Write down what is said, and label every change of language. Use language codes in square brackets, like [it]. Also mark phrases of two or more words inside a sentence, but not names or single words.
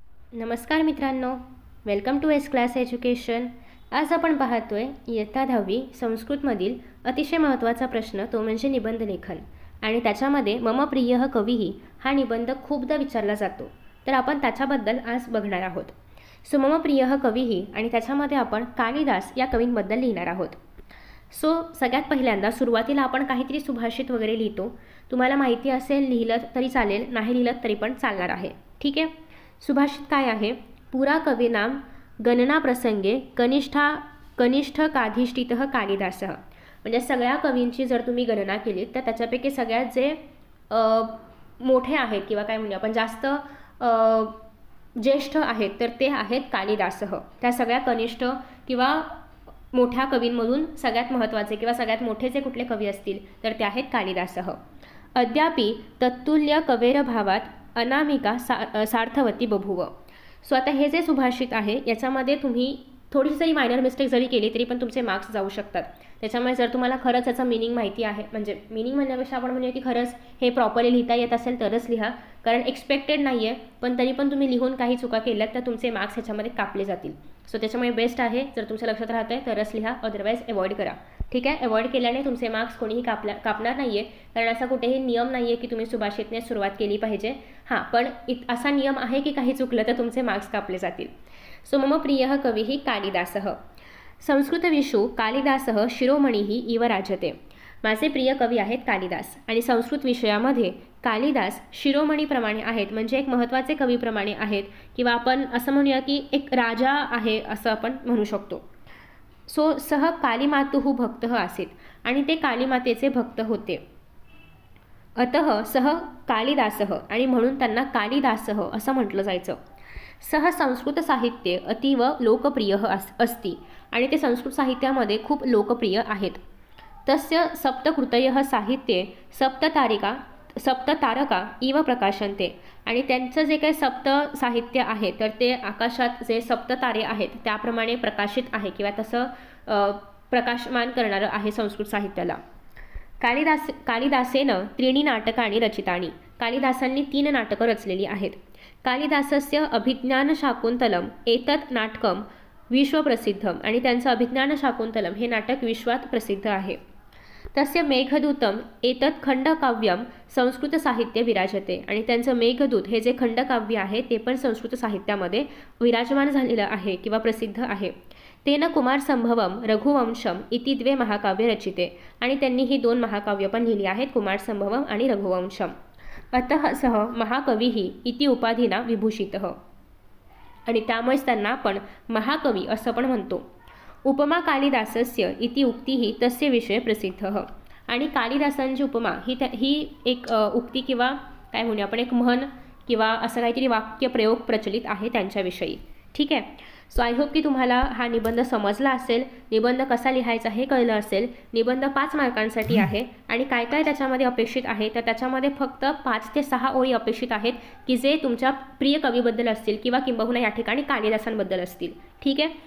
[mr] नमस्कार मित्रांनो, [en] welcome to S Class Education. [mr] आज आपण पाहतोय इयत्ता 10वी संस्कृतमधील अतिशय महत्त्वाचा प्रश्न, तो म्हणजे निबंध लेखन। आणि त्याच्यामध्ये [sa] मम प्रियः कविः [mr] हा निबंध खूपदा विचारला जातो, तर आपण त्याच्याबद्दल आज बघणार आहोत। सो [sa] मम प्रियः कविः [mr] आणि त्याच्यामध्ये आपण कालिदास या कवींबद्दल लिहिणार आहोत। सो सगळ्यात पहिल्यांदा सुरुवातीला आपण काहीतरी सुभाषित वगैरे लिहितो। तुम्हाला माहिती असेल लिहिलं तरी चालेल, नाही लिहिलं तरी पण चालणार आहे, ठीक आहे। सुभाषित काय आहे? [sa] पुरा कवीनाम गणना प्रसंगे कनिष्ठ काधिष्ठितः कालिदासः। [mr] म्हणजे सगळ्या कवींची जर तुम्ही गणना केली तर त्याच्यापैकी सगळ्यात जे मोठे आहेत किंवा काय म्हणूया आपण जास्त ज्येष्ठ आहेत तर ते आहेत कालिदासः। त्या सगळ्या कनिष्ठ किंवा मोठ्या कवींमधून सगळ्यात महत्त्वाचे किंवा सगळ्यात मोठे जे कुठले कवी असतील तर ते आहेत कालिदासः। [sa] अद्यापि तत्तुल्य कवेर भावात अनामिका सार्थवती बभूव। [mr] सो आता हे जे सुभाषित आहे याच्यामध्ये तुम्ही थोडीशी जरी [en] minor mistake [mr] जरी केली तरी पण तुमचे मार्क्स जाऊ शकतात। त्याच्यामुळे जर तुम्हाला खरंच याचा मीनिंग माहिती आहे, म्हणजे मीनिंग म्हणण्यापेक्षा आपण म्हणूया की खरंच हे प्रॉपरली लिहिता येत असेल तरच लिहा, कारण एक्सपेक्टेड नाही आहे पण तरी पण तुम्ही लिहून काही चुका केल्यात तर तुमचे मार्क्स ह्याच्यामध्ये कापले जातील। सो त्याच्यामुळे बेस्ट आहे जर तुमच्या लक्षात राहत आहे तरच लिहा, [en] otherwise avoid [mr] करा, ठीक आहे। अवॉइड केल्याने तुमचे मार्क्स कोणीही कापणार नाही आहे, कारण असा कुठेही नियम नाही आहे की तुम्ही सुभाषितने सुरुवात केली पाहिजे। हां, पण असा नियम आहे की काही चुकलं तर तुमचे मार्क्स कापले जातील। [sa] सो मम प्रियः कविः कालिदासः। संस्कृतविषु कालिदासः शिरोमणिः इव राजते। [mr] माझे प्रिय कवी आहेत कालिदास आणि संस्कृत विषयामध्ये कालिदास शिरोमणीप्रमाणे आहेत, म्हणजे एक महत्त्वाचे कवीप्रमाणे आहेत किंवा आपण असं म्हणूया की एक राजा आहे असं आपण म्हणू शकतो। सो [sa] सह कालीमातुः भक्तः आसीत् [mr] आणि ते कालीमातेचे भक्त होते। [sa] अतः सह कालिदासः [mr] आणि म्हणून त्यांना कालिदासः असं म्हटलं जायचं। [sa] सह संस्कृत साहित्य अतीव लोकप्रिय अस्ति [mr] आणि ते संस्कृत साहित्यामध्ये खूप लोकप्रिय आहेत। [sa] तस्य सप्तकृतयः साहित्ये सप्ततारका इव प्रकाशन्ते [mr] आणि त्यांचं जे काही सप्त साहित्य आहे तर ते आकाशात जे सप्ततारे आहेत त्याप्रमाणे प्रकाशित आहे किंवा तसं प्रकाशमान करणारं आहे संस्कृत साहित्याला। [sa] कालिदासेन त्रीणि नाटकानि रचितानि। [mr] कालिदासांनी 3 नाटकं रचलेली आहेत। [sa] कालिदासस्य अभिज्ञानशाकुन्तलम एतत् नाटकम विश्वप्रसिद्धम [mr] आणि त्यांचं अभिज्ञानशाकुन्तलम हे नाटक विश्वात प्रसिद्ध आहे। [sa] तस्य मेघदूतम एतत् खंडकाव्यम संस्कृत साहित्य विराजते [mr] आणि त्यांचं मेघदूत हे जे खंडकाव्य आहे ते पण संस्कृत साहित्यामध्ये विराजमान झालेलं आहे किंवा प्रसिद्ध आहे। [sa] तेन कुमारसंभवम रघुवंशम इति 2 महाकाव्य रचिते [mr] आणि त्यांनी ही 2 महाकाव्य पण लिहिली आहेत, कुमारसंभवम आणि रघुवंशम। [sa] अतः सह महाकविः इति उपाधीना विभूषितः [mr] आणि त्यामुळेच त्यांना आपण महाकवी असं पण म्हणतो। [sa] उपमा कालिदासस्य इति उक्तिः तस्य विषये प्रसिद्धः [mr] आणि कालिदासांची उपमा ही एक उक्ती किंवा काय म्हणूया आपण एक म्हण किंवा असं काहीतरी वाक्य प्रयोग प्रचलित आहे त्यांच्याविषयी, ठीक आहे। सो [en] I hope [mr] की तुम्हाला हा निबंध समजला असेल, निबंध कसा लिहायचा हे कळलं असेल। निबंध 5 मार्कांसाठी आहे आणि काय काय त्याच्यामध्ये अपेक्षित आहे तर त्याच्यामध्ये फक्त 5 ते 6 ओळी अपेक्षित आहेत की जे तुमच्या प्रिय कवीबद्दल असतील किंवा किंबहुना या ठिकाणी कालिदासांबद्दल असतील, ठीक आहे।